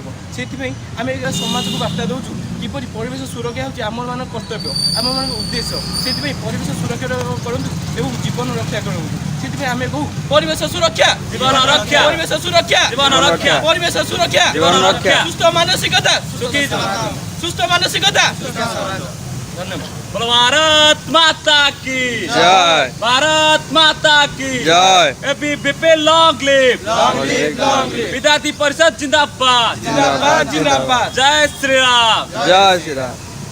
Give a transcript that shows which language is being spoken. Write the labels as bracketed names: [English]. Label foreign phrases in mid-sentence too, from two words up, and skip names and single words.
[Odia] ସେଥିପାଇଁ ଆମେ ସମାଜକୁ ବାର୍ତ୍ତା ଦେଉଛୁ କିପରି ପରିବେଶ ସୁରକ୍ଷା ହେଉଛି ଆମମାନଙ୍କ କର୍ତ୍ତବ୍ୟ, ଆମମାନଙ୍କ ଉଦ୍ଦେଶ୍ୟ। ସେଥିପାଇଁ ପରିବେଶ ସୁରକ୍ଷା କରନ୍ତୁ ଏବଂ ଜୀବନ ରକ୍ଷା କରନ୍ତୁ। ସେଥିପାଇଁ ଆମେ କହୁ ପରିବେଶ ସୁରକ୍ଷା ଜୀବନ ରକ୍ଷା, ପରିବେଶ ସୁରକ୍ଷା ଜୀବନ ରକ୍ଷା, ପରିବେଶ ସୁରକ୍ଷା ଜୀବନ ରକ୍ଷା, ସୁସ୍ଥ ମାନସିକତା ସୁସ୍ଥ ମାନସିକତା। [Hindi] धन्यवाद। बोलो भारत माता की जय, भारत माता की जय। एबीवीपी [English] long live, [Hindi] विद्यार्थी परिषद जिंदाबाद जिंदाबाद जिंदाबाद। जय श्री राम, जय श्री राम।